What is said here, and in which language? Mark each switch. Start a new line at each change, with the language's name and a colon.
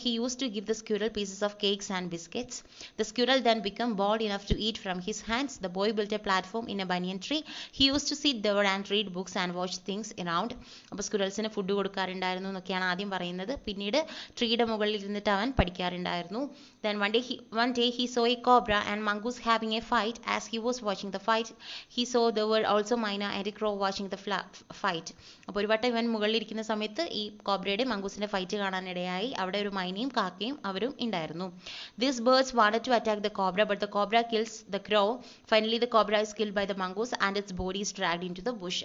English: He use to give the squirrel pieces of cakes and biscuits. The squirrel then become bold enough to eat from his hands. The boy built a platform in a banyan tree. He use to sit there and read books and watch things around.
Malayalam: അപ്പോൾ സ്ക്യൂറൽസിന് food കൊടുക്കാറുണ്ടായിരുന്നു എന്നൊക്കെയാണ് ആദ്യം പറയുന്നത്. പിന്നീട് ട്രീയുടെ മുകളിൽ ഇരുന്നിട്ട് അവൻ പഠിക്കാറുണ്ടായിരുന്നു.
English: Then one day he saw a cobra and mongoose having a fight. As he was watching the fight, he saw there were also myna and a crow watching the fight.
Malayalam: അപ്പോൾ ഒരു വട്ടം ഇവൻ മുകളിലിരിക്കുന്ന സമയത്ത് ഈ കോബ്രയുടെ മംഗൂസിന്റെ ഫൈറ്റ് കാണാനിടയായി. അവിടെ ഒരു മൈനയും കാക്കയും അവരും ഉണ്ടായിരുന്നു.
English: These birds wanted to attack the cobra, but the cobra kills the crow. Finally, the cobra is killed by the mongoose and its body is dragged into the bush.